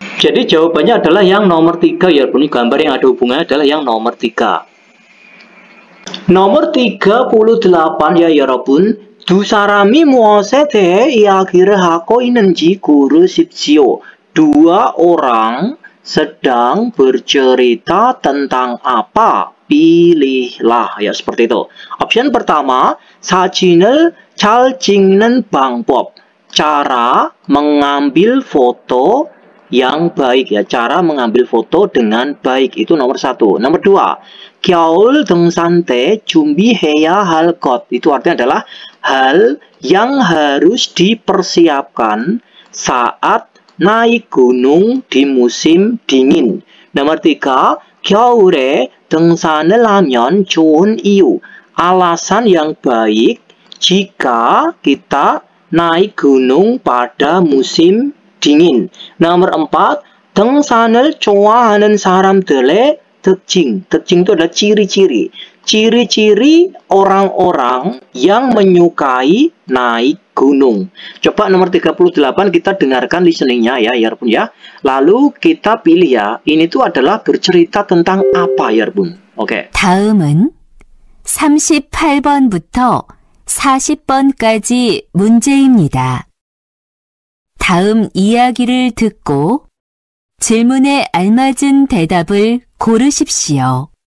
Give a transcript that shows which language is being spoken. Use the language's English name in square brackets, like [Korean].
[Indonesian] Jadi jawabannya adalah yang nomor 3 ya Rebun. Gambar yang ada hubungannya adalah yang nomor 3. nomor 38 ya 여러분. [Korean] 두 사람이 무엇에 대해 이야기를 하고 있는지 고르십시오. [Indonesian] Dua orang sedang bercerita tentang apa? Pilihlah. Ya, seperti itu. Option pertama, [Korean] 사진을 잘 찍는 방법. [Indonesian] Cara mengambil foto yang baik ya. Cara mengambil foto dengan baik. Itu nomor 1. [Korean] Nomor 2, 겨울 등산 때 준비해야 할 것. [Indonesian] Itu artinya adalah hal yang harus dipersiapkan saat naik gunung di musim dingin. [Korean] Nomor 3, 겨울에 등산을 하면 좋은 이유. [Indonesian] Alasan yang baik jika kita naik gunung pada musim dingin. [Korean] Nomor 4, 등산을 좋아하는 사람들의 특징. [Indonesian] 특징 itu adalah ciri-ciri. Ciri-ciri orang-orang yang menyukai naik gunung. Coba nomor 38 kita dengarkan listeningnya ya Yarbun ya. Lalu kita pilih ya. Ini tuh adalah bercerita tentang apa Yarbun. Oke. [Korean] 다음은 38번부터 40번까지 문제입니다. 다음 이야기를 듣고 질문에 알맞은 대답을 고르십시오.